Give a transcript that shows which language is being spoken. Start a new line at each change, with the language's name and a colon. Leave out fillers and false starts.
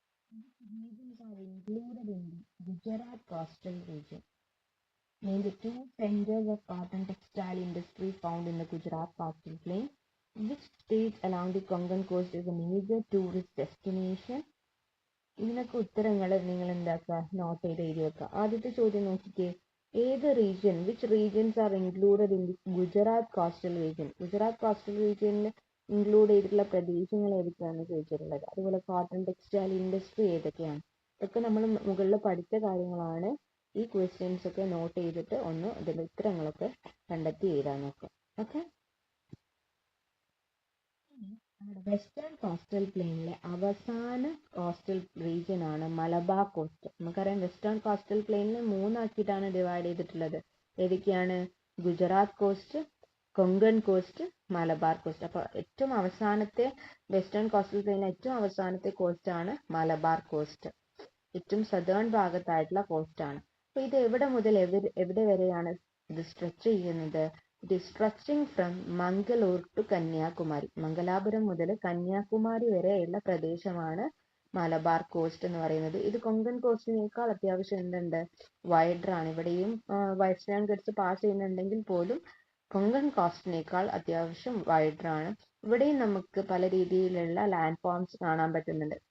English: Regions are included in the Gujarat coastal region. Name the two centers of cotton textile industry found in the Gujarat coastal plain. Which state along the Konkan coast is a major tourist destination?
Malayalam: ഇതിനൊക്കെ ഉത്തരങ്ങൾ നിങ്ങൾ എന്താക്കുക? Not ചെയ്ത് എഴുതി വെക്കുക. ആദ്യത്തെ ചോദ്യം നോക്കിക്കേ, ഏത് region,
English: Which regions are included in the Gujarat coastal region?
Malayalam: Gujarat coastal റീജിയനിൽ ഇൻക്ലൂഡ് ചെയ്തിട്ടുള്ള പ്രദേശങ്ങൾ ഏതൊക്കെയാണ് ചോദിച്ചിട്ടുള്ളത്. അതുപോലെ കോട്ടൺ ടെക്സ്റ്റൈൽ ഇൻഡസ്ട്രി ഏതൊക്കെയാണ്? ഇതൊക്കെ നമ്മൾ മുകളിൽ പഠിച്ച കാര്യങ്ങളാണ്. ഈ ക്വസ്റ്റ്യൻസ് ഒക്കെ നോട്ട് ചെയ്തിട്ട് ഒന്ന് ഇതിന്റെ ഉത്തരങ്ങളൊക്കെ കണ്ടെത്തി എഴുതാൻ നോക്കുക. ഓക്കെ, നമ്മുടെ വെസ്റ്റേൺ കോസ്റ്റൽ പ്ലെയിനിലെ അവസാന കോസ്റ്റൽ റീജിയൻ ആണ് മലബാർ കോസ്റ്റ്. നമുക്കറിയാം വെസ്റ്റേൺ കോസ്റ്റൽ പ്ലെയിനിൽ മൂന്നാക്കിയിട്ടാണ് ഡിവൈഡ് ചെയ്തിട്ടുള്ളത്. ഏതൊക്കെയാണ്? Gujarat cost, Konkan cost, Malabar cost. അപ്പോൾ ഏറ്റവും അവസാനത്തെ വെസ്റ്റേൺ കോസ്റ്റൽ പ്ലെയിനിലെ ഏറ്റവും അവസാനത്തെ കോസ്റ്റ് ആണ് മലബാർ കോസ്റ്റ്. ഏറ്റവും സദേൺ ഭാഗത്തായിട്ടുള്ള കോസ്റ്റ് ആണ്. അപ്പോൾ ഇത് എവിടെ മുതൽ എവിടെ വരെയാണ് ഇത് സ്ട്രെച്ച് ചെയ്യുന്നത്?
English: It is stretching from Mangalore to Kanyakumari.
Malayalam: Mangalapuram മുതൽ കന്യാകുമാരി വരെയുള്ള പ്രദേശമാണ് മലബാർ കോസ്റ്റ് എന്ന് പറയുന്നത്. ഇത് കൊങ്കൺ കോസ്റ്റിനേക്കാൾ അത്യാവശ്യം എന്തുണ്ട്, വൈഡർ ആണ്. ഇവിടെയും വെസ്റ്റേൺ ഗട്ട്സ് പാസ് ചെയ്യുന്നുണ്ടെങ്കിൽ പോലും കൊങ്കൺ കോസ്റ്റിനേക്കാൾ അത്യാവശ്യം വൈഡർ ആണ്. ഇവിടെയും നമുക്ക് പല രീതിയിലുള്ള ലാൻഡ് ഫോംസ് കാണാൻ പറ്റുന്നുണ്ട്.